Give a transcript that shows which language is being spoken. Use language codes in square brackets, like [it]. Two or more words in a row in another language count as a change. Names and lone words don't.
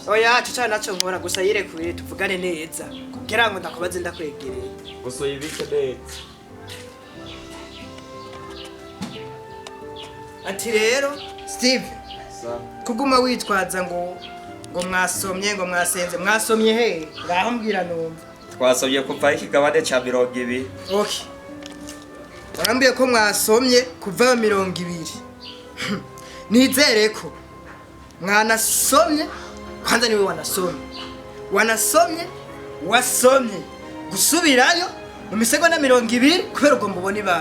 [rn] Oya, cyo naco nkora gusa yirekure tuvugane neza. Kugira ngo ndakubaze ndakwegereye. Gusa uyibike neza. Ati rero, Steve. Kuguma witwaza ngo mwasomye ngo mwasenze mwasomye he ngaho mbwira numva Twasomye kuva ikigabane ca 200. Okay. Warambiye ko mwasomye kuva 200. Nizere ko mwanasomye kwanza niwe wanasomye wasomye gusubirayo mu misego na 200 kubera ubwo mubona ibara